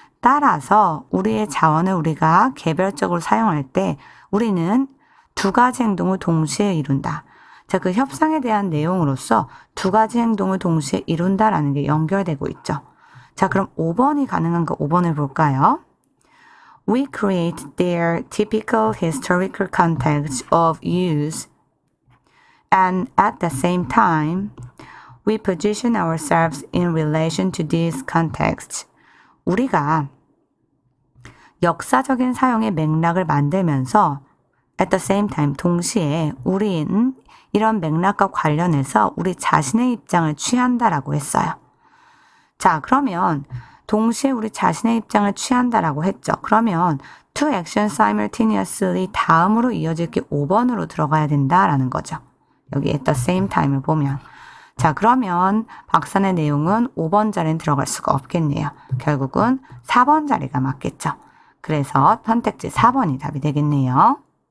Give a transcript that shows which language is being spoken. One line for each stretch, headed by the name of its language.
Korean: 따라서 우리의 자원을 우리가 개별적으로 사용할 때 우리는 두 가지 행동을 동시에 이룬다. 자, 그 협상에 대한 내용으로서 두 가지 행동을 동시에 이룬다라는 게 연결되고 있죠. 자, 그럼 5번이 가능한가 5번을 볼까요?
English: We create their typical historical context of use and at the same time we position ourselves in relation to this context.
Korean: 우리가 역사적인 사용의 맥락을 만들면서
English: at the same time
Korean: 동시에 우리는 이런 맥락과 관련해서 우리 자신의 입장을 취한다라고 했어요. 자, 그러면 동시에 우리 자신의 입장을 취한다라고 했죠. 그러면
English: to action simultaneously
Korean: 다음으로 이어질 게 5번으로 들어가야 된다라는 거죠. 여기
English: at the same time
Korean: 을 보면. 자, 그러면 박산의 내용은 5번 자리는 들어갈 수가 없겠네요. 결국은 4번 자리가 맞겠죠. 그래서 선택지 4번이 답이 되겠네요.